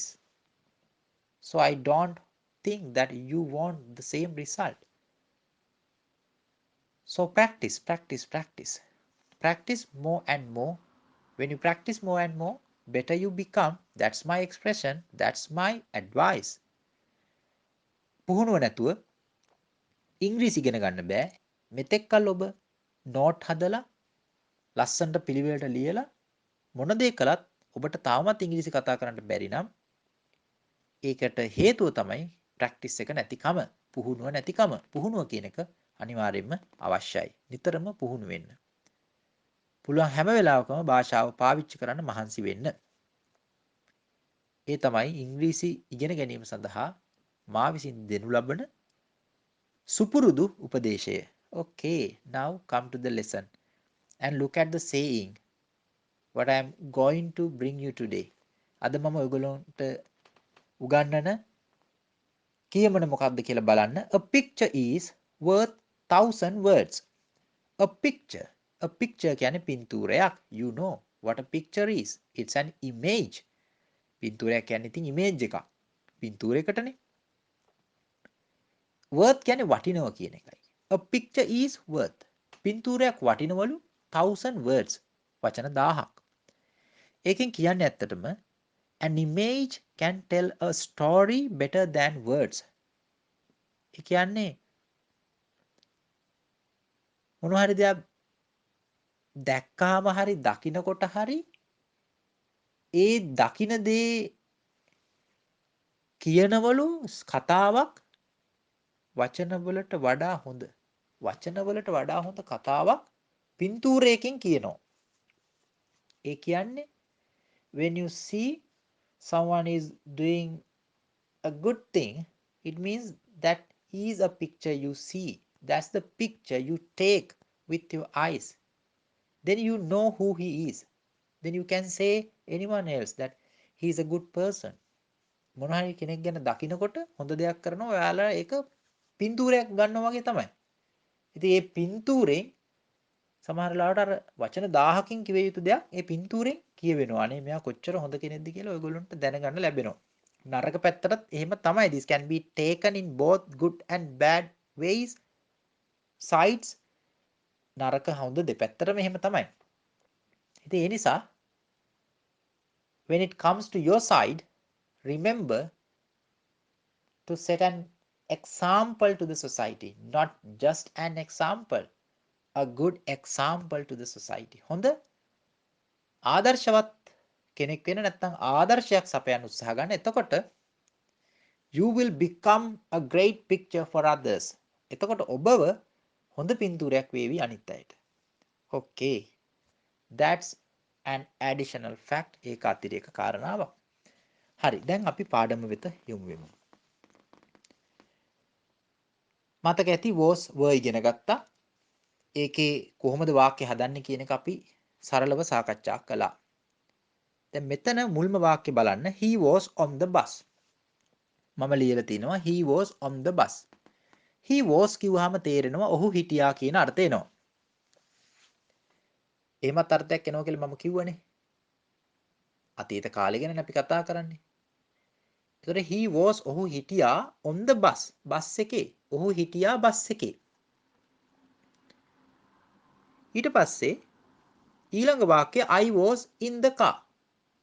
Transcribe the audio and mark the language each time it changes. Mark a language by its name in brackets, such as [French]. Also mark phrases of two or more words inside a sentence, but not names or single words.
[English] So I don't think that you want the same result. So practice, practice, practice. Practice more and more. When you practice more and more, better you become. That's my expression. That's my advice. [Sinhala] පුහුණුව නැතුව ඉංග්‍රීසි ඉගෙන ගන්න බෑ. මෙතෙක් කල් ඔබ නෝට් හදලා ලස්සනට පිළිවෙලට ලියලා මොන දේ කළත් ඔබට තාමත් ඉංග්‍රීසි කතා කරන්න බැරි නම් ඒකට හේතුව තමයි ප්‍රැක්ටිස් එක නැතිකම, පුහුණුව නැතිකම. පුහුණුව කියන එක අනිවාර්යයෙන්ම අවශ්‍යයි. නිතරම පුහුණු වෙන්න. පුළුවන් හැම වෙලාවකම භාෂාව පාවිච්චි කරන්න මහන්සි වෙන්න. ඒ තමයි ඉංග්‍රීසි ඉගෙන ගැනීම සඳහා මා විසින් දෙනු ලබන සුපුරුදු උපදේශය. [English] Okay, now come to the lesson and look at the saying what I am going to bring you today. [Sinhala] අද මම ඔයගොල්ලන්ට උගන්වන කියමන මොකක්ද කියලා බලන්න. [English] A picture is worth 1,000 words. A picture [Sinhala] කියන්නේ පින්තූරයක්. [English] You know what a picture is. It's an image. [Sinhala] පින්තූරයක් කියන්නේ ඉතින් image එකක්. පින්තූරයකටනේ. worth කියන්නේ වටිනවා කියන එකයි. [English] A picture is worth. [Sinhala] පින්තූරයක් වටිනවලු [English] 1,000 words. [Sinhala] වචන 1000ක්. ඒකෙන් කියන්නේ ඇත්තටම [English] an image can tell a story better than words. [Sinhala] ඒ කියන්නේ මොනවා හරි දෙයක් දැක්කාම හරි දකින්නකොට හරි ඒ දකින්න දේ කියනවලු කතාවක් වචනවලට වඩා හොඳ. වචනවලට වඩා හොඳ කතාවක් පින්තූරයකින් කියනවා. ඒ කියන්නේ [English] when you see someone is doing a good thing, it means that he is a picture you see. That's the picture you take with your eyes. Then you know who he is. Then you can say anyone else that he is a good person. [Sinhala] මොන හරි කෙනෙක් ගැන දකිනකොට හොඳ දෙයක් කරනවා ඔයාලා ඒක පින්තූරයක් ගන්නවා වගේ තමයි. ඉතින් මේ පින්තූරෙන් සමහර ලාවට අර වචන 1000කින් කිව යුතු දෙයක් ඒ පින්තූරෙන් කියවෙනවා. අනේ මෙයා කොච්චර හොඳ කෙනෙක්ද කියලා ඔයගොල්ලන්ට දැනගන්න ලැබෙනවා. නරක පැත්තටත් එහෙම තමයි. [English] This can be taken in both good and bad ways. [Sinhala] Sides නරක හොඳ දෙපැත්තටම එහෙම තමයි. ඉතින් ඒ නිසා [English] when it comes to your side, remember to set an example to the society. Not just an example, a good example to the society. [Sinhala] හොඳ ආදර්ශවත් කෙනෙක් වෙන නැත්නම් ආදර්ශයක් සපයන්න උත්සාහ ගන්න. [English] එතකොට you will become a great picture for others. [Sinhala] එතකොට ඔබව හොඳ පින්තූරයක් වේවි අනිත් අයට. [English] Okay, that's an additional fact. [Sinhala] ඒක අතිරේක කාරණාවක්. හරි, දැන් අපි පාඩම වෙත යමු වෙමු. මතක ඇති [English] was were [Sinhala] ඉගෙන ගත්තා. ඒකේ කොහොමද වාක්‍ය හදන්නේ කියන එක අපි සරලව සාකච්ඡා කළා. දැන් මෙතන මුල්ම වාක්‍ය බලන්න. [English] He was on the bus. [Sinhala] මම ලියලා තිනවා [English] he was on the bus. He was [Sinhala] කිව්වහම තේරෙනවා ඔහු හිටියා කියන අර්ථය එනවා. එහෙමත් අර්ථයක් එනවා කියලා මම කිව්වනේ. අතීත කාලේ ගැන අපි කතා කරන්නේ. [English] ඒතර he was [Sinhala] ඔහු හිටියා [English] on the bus. [Sinhala] බස් එකේ. ඔහු හිටියා බස් එකේ. ඊට පස්සේ ඊළඟ වාක්‍යය [English] I was in the car.